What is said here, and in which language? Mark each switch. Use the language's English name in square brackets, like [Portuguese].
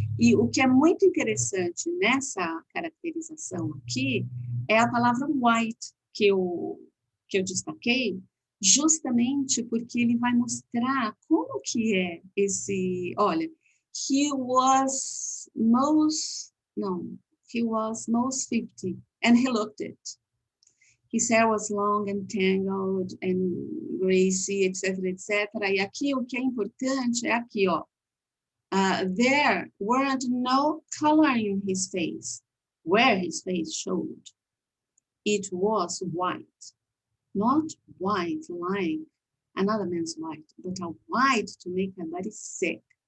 [Portuguese] E o que é muito interessante nessa caracterização aqui é a palavra white, que eu destaquei, justamente porque ele vai mostrar como que é esse, olha, [English] he was most 50, and he looked it. His hair was long and tangled and greasy, etc., etc. [Portuguese] E aqui o que é importante é aqui, ó. [English] There weren't no color in his face, where his face showed. It was white, not white like another man's white, but a white to make a body sick.